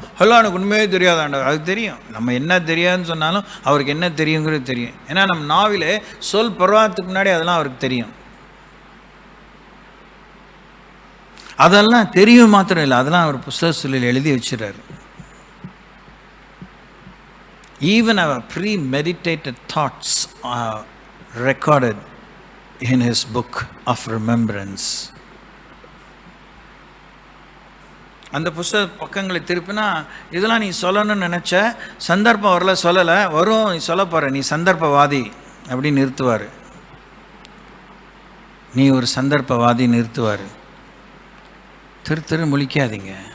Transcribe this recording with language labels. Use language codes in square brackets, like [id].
[ta] Hello எனக்கு உண்மையே தெரியாதாண்டா, அது தெரியும். நம்ம என்ன தெரியாதுன்னு சொன்னாலும் அவருக்கு என்ன தெரியுங்கிறது தெரியும். ஏன்னா நம்ம நாவிலே சொல் பருவத்துக்கு முன்னாடி அதெல்லாம் அவருக்கு தெரியும். அதெல்லாம் தெரியும் மாத்திரம் இல்லை, அதெல்லாம் அவர் புஸ்தக சொல்லில் எழுதி வச்சுறாரு. [en] Even our premeditated thoughts are recorded in his book of remembrance. [ta] அந்த புஸ்தக பக்கங்களை திருப்பினா, இதெல்லாம் நீ சொல்லணும்னு நினச்ச, சந்தர்ப்பம் வரல, சொல்லலை, வரும், நீ சொல்ல போகிற, நீ சந்தர்ப்பவாதி அப்படின்னு நிறுத்துவார். நீ ஒரு சந்தர்ப்பவாதி நிறுத்துவார். திரு முழிக்காதீங்க.